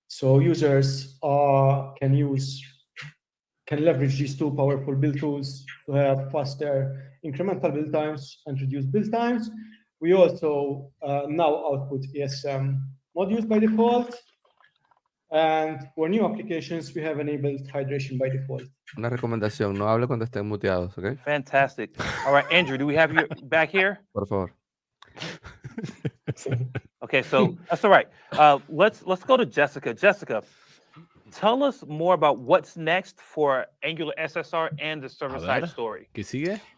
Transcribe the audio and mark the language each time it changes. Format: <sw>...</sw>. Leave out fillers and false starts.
<en>So users can leverage these two powerful build tools to have faster incremental build times and reduce build times. We also now output ESM modules by default. And for new applications, we have enabled hydration by default.</en> <es>Una recomendación, no hable cuando estén muteados, okay?</es> <en>Fantastic. All right, Andrew, do we have you back here?</en> <es>Por favor.</es> <en>Okay, so that's all right. Let's go to Jessica. Jessica, tell us more about what's next for Angular SSR and the server-side story.</en> <es>¿Qué sigue?</es>